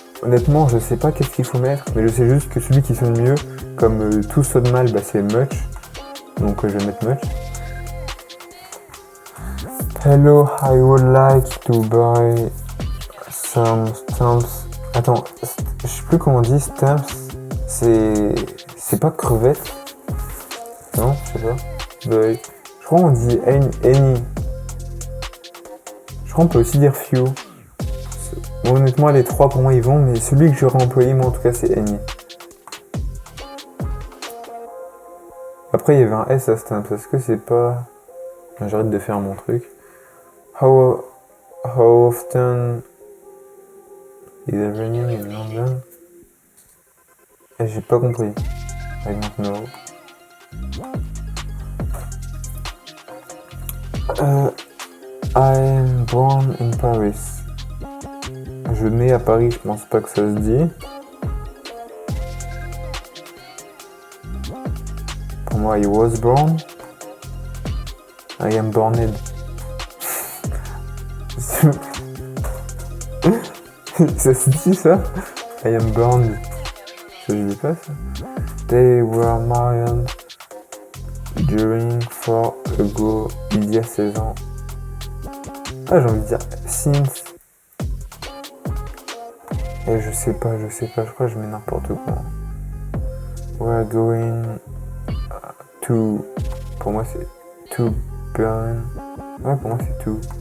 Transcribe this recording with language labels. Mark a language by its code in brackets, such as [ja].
[fr] Honnêtement, je sais pas qu'est-ce qu'il faut mettre, mais je sais juste que celui qui sonne mieux, comme tout sonne mal, c'est much. Donc je vais mettre much. [en] Hello, I would like to buy some stamps. [fr] Attends, je sais plus comment on dit stamps. C'est pas crevette. Non, je sais pas. Buy. Je crois qu'on dit any. Je crois qu'on peut aussi dire few. Bon, honnêtement, les trois pour moi ils vont, mais celui que j'aurais employé, moi en tout cas, c'est any. Après, il y avait un S à stamp. Est-ce que c'est pas. J'arrête de faire mon truc. [en] How often is it raining in London? [fr] J'ai pas compris. [en] I don't know. I am born in Paris. [fr] Je nais à Paris, je pense pas que ça se dit. Pour moi, [en] I was born. I am borned. [fr] Ça se dit ça? [en] I am born. [fr] Ça se dit pas ça? [en] They were married during 4 ago. [fr] Il y a 16 ans. Ah, j'ai envie de dire since. Et je sais pas, je crois que je mets n'importe quoi. [en] We're going to. [fr] Pour moi c'est to Berlin. Ouais, pour moi c'est to.